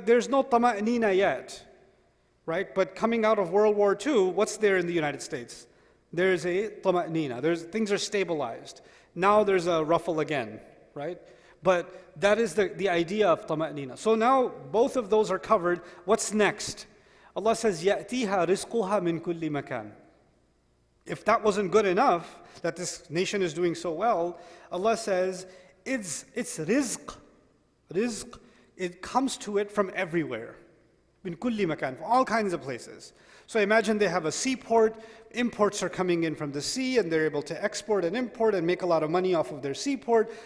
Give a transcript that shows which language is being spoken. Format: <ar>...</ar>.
<en>There's no tama'nina yet, right? But coming out of World War II, what's there in the United States? There's a tama'nina. Things are stabilized. Now there's a ruffle again, right? But that is the idea of tama'nina. So now both of those are covered. What's next? Allah says,</en> <ar>يَأْتِيهَا رِزْقُهَا مِنْ كُلِّ مَكَانٍ.</ar> <en>If that wasn't good enough, that this nation is doing so well, Allah says, it's rizq. Rizq, it comes to it from everywhere.</en> <ar>Min kulli makan,</ar> <en>from all kinds of places. So imagine they have a seaport, imports are coming in from the sea, and they're able to export and import and make a lot of money off of their seaport.</en>